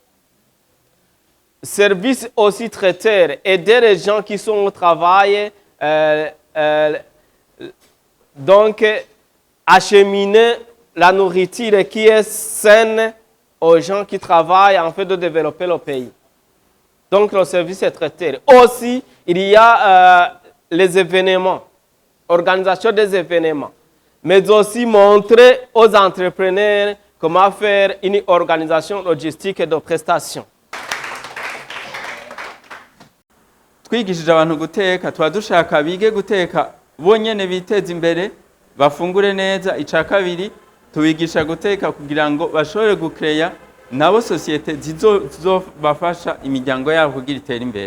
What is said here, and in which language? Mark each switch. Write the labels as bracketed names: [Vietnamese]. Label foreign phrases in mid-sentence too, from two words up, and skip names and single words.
[French] Service aussi traiteur, aider les gens qui sont au travail, donc acheminer la nourriture qui est saine aux gens qui travaillent en fait de développer le pays. Donc le service est traiteur. Aussi, il y a les événements, organisation des événements, mais aussi montrer aux entrepreneurs comment faire une organisation logistique de prestations. [Rundi] twigishije abantu guteka tuba dushaka bige guteka bonyene biteza imbere bafungure neza. Ica kabiri tubigisha guteka kugira ngo bashobore gucreya nabo societe zizobafasha imiryango yabo kugira itere imbere.